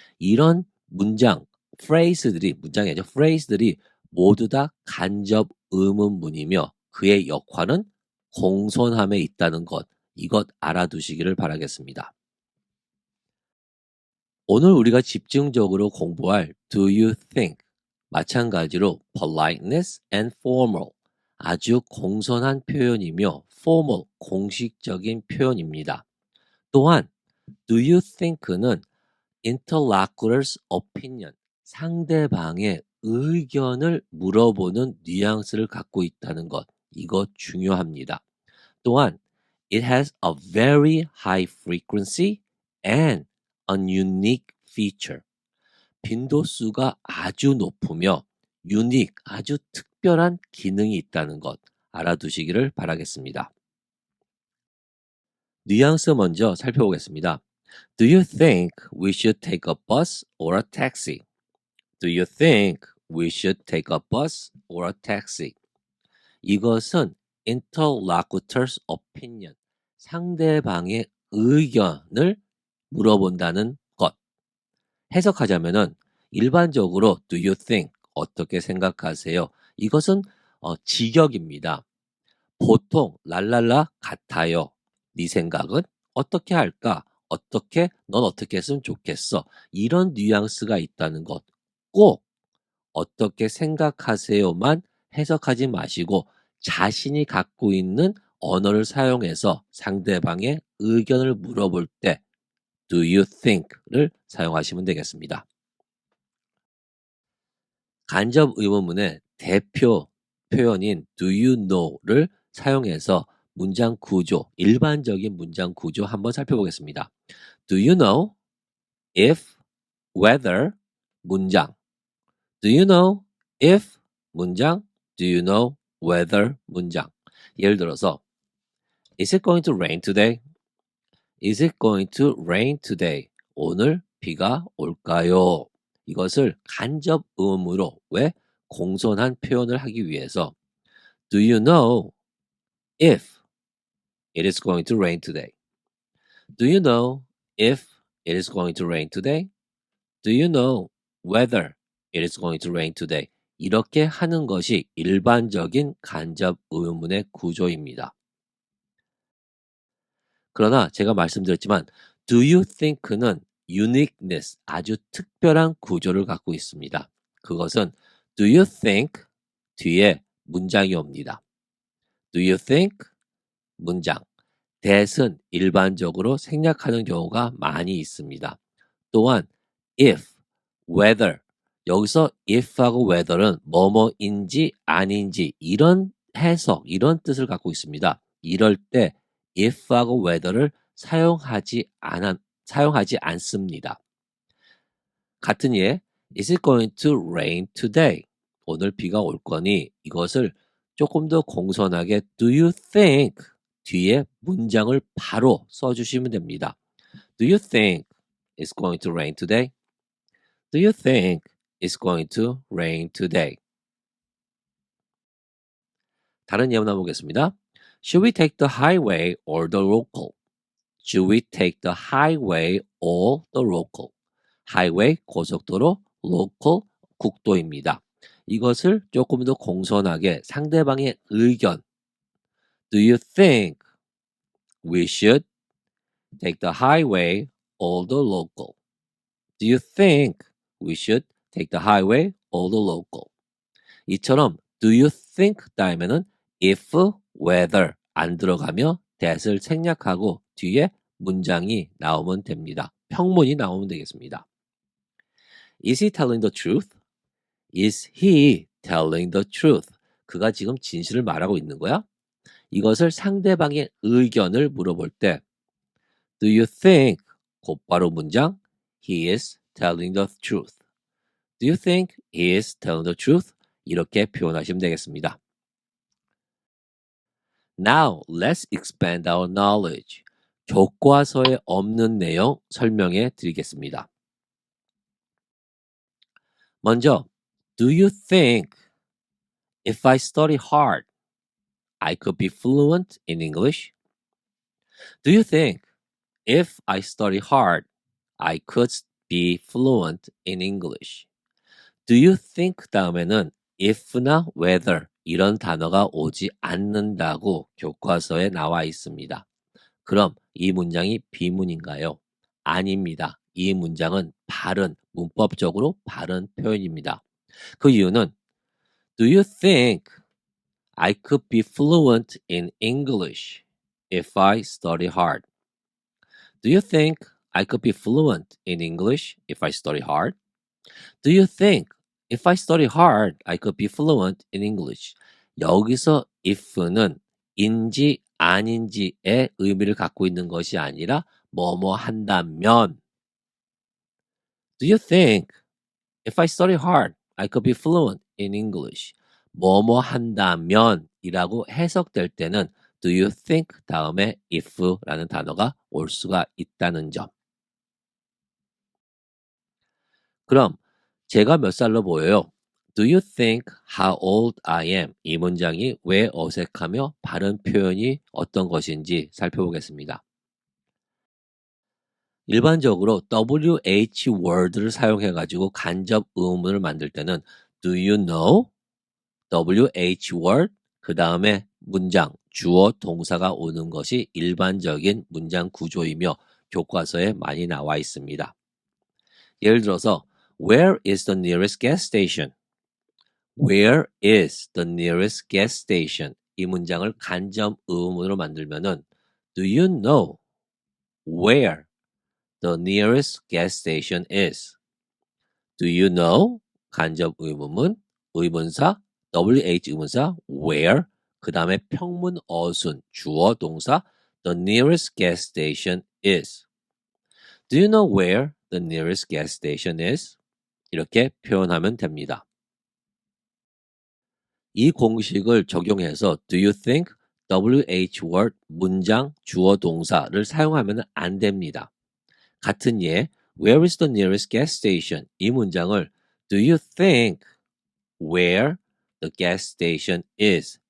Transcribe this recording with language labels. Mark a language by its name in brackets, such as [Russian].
[Korean] 이런 문장, phrase들이 문장이 아니죠. phrase들이 모두 다 간접 의문문이며 그의 역할은 공손함에 있다는 것. 이것 알아두시기를 바라겠습니다. 오늘 우리가 집중적으로 공부할 [English] Do you think? [Korean] 마찬가지로 [English] politeness and formal. [Korean] 아주 공손한 표현이며 formal, 공식적인 표현입니다. 또한 [English] Do you think [Korean] 는 [English] interlocutor's opinion, [Korean] 상대방의 의견을 물어보는 뉘앙스를 갖고 있다는 것. 이거 중요합니다. 또한 [English] It has a very high frequency and a unique feature. [Korean] 빈도수가 아주 높으며 unique, 아주 특별한 기능이 있다는 것 알아두시기를 바라겠습니다. 뉘앙스 먼저 살펴보겠습니다. [English] Do you think we should take a bus or a taxi? Do you think we should take a bus or a taxi? [Korean] 이것은 [English] interlocutor's opinion, [Korean] 상대방의 의견을 물어본다는 것. 해석하자면은 일반적으로 [English] do you think [Korean] 어떻게 생각하세요? 이것은 직역입니다. 보통 랄랄라 같아요. 네 생각은 어떻게 할까? 넌 어떻게 했으면 좋겠어? 이런 뉘앙스가 있다는 것. 꼭 어떻게 생각하세요만 해석하지 마시고 자신이 갖고 있는 언어를 사용해서 상대방의 의견을 물어볼 때 [English] Do you think [Korean] 를 사용하시면 되겠습니다. 간접 의문문의 대표 표현인 [English] Do you know [Korean] 를 사용해서 문장 구조, 일반적인 문장 구조 한번 살펴보겠습니다. [English] Do you know if, whether 문장. Do you know if 문장, Do you know whether 문장. [Korean] 예를 들어서 [English] Is it going to rain today? Is it going to rain today? [Korean] 오늘 비가 올까요? 이것을 간접 의문으로 왜 공손한 표현을 하기 위해서 [English] Do you know if it is going to rain today? Do you know if it is going to rain today? Do you know whether it is going to rain today? [Korean] 이렇게 하는 것이 일반적인 간접 의문문의 구조입니다. 그러나 제가 말씀드렸지만 [English] Do you think [Korean] 는 uniqueness, 아주 특별한 구조를 갖고 있습니다. 그것은 do you think 뒤에 문장이 옵니다. [English] Do you think? 문장. [Korean] that은 일반적으로 생략하는 경우가 많이 있습니다. 또한 if, whether, 여기서 if하고 whether는 뭐뭐인지 아닌지 이런 해석, 이런 뜻을 갖고 있습니다. 이럴 때 if하고 whether를 사용하지 않습니다. 같은 예, Is it going to rain today? 오늘 비가 올 거니 이것을 조금 더 공손하게 [English] Do you think [Korean] 뒤에 문장을 바로 써주시면 됩니다. [English] Do you think it's going to rain today? Do you think it's going to rain today? [Korean] 다른 예문 한번 보겠습니다. [English] Should we take the highway or the local? Should we take the highway or the local? [Korean] highway 고속도로, local 국도입니다. 이것을 조금 더 공손하게 상대방의 의견 [English] Do you think we should take the highway or the local? Do you think we should take the highway or the local? [Korean] 이처럼 do you think 다음에는 if, whether 안 들어가며 that을 생략하고 뒤에 문장이 나오면 됩니다. 평문이 나오면 되겠습니다. [English] Is he telling the truth? Is he telling the truth? [Korean] 그가 지금 진실을 말하고 있는 거야? 이것을 상대방의 의견을 물어볼 때 [English] Do you think [Korean] 곧바로 문장 [English] He is telling the truth. Do you think he is telling the truth? [Korean] 이렇게 표현하시면 되겠습니다. [English] Now let's expand our knowledge. [Korean] 교과서에 없는 내용 설명해 드리겠습니다. 먼저 [English] Do you think if I study hard, I could be fluent in English? Do you think if I study hard, I could be fluent in English? Do you think [Korean] 다음에는 if나 whether 이런 단어가 오지 않는다고 교과서에 나와 있습니다. 그럼 이 문장이 비문인가요? 아닙니다. 이 문장은 바른, 문법적으로 바른 표현입니다. 그 이유는 [English] Do you think I could be fluent in English if I study hard? Do you think I could be fluent in English if I study hard? Do you think if I study hard, I could be fluent in English? [Korean] 여기서 if는 인지 아닌지의 의미를 갖고 있는 것이 아니라 뭐뭐 한다면 [English] Do you think if I study hard, I could be fluent in English? [Korean] 뭐뭐 한다면 이라고 해석될 때는 [English] Do you think [Korean] 다음에 if라는 단어가 올 수가 있다는 점. 그럼 제가 몇 살로 보여요? [English] Do you think how old I am? [Korean] 이 문장이 왜 어색하며 바른 표현이 어떤 것인지 살펴보겠습니다. 일반적으로 WH word를 사용해가지고 간접 의문문을 만들 때는 [English] Do you know? [Korean] WH word 그 다음에 문장, 주어, 동사가 오는 것이 일반적인 문장 구조이며 교과서에 많이 나와 있습니다. 예를 들어서 [English] Where is the nearest gas station? Where is the nearest gas station? [Korean] 이 문장을 간접 의문문으로 만들면은 [English] Do you know where the nearest gas station is? Do you know? [Korean] 간접 의문문, 의문사, WH 의문사, where, 그 다음에 평문 어순, 주어, 동사, [English] the nearest gas station is. Do you know where the nearest gas station is? [Korean] 이렇게 표현하면 됩니다. 이 공식을 적용해서 [English] Do you think [Korean] WH word 문장 주어 동사를 사용하면 안 됩니다. 같은 예 [English] Where is the nearest gas station? [Korean] 이 문장을 [English] Do you think where the gas station is?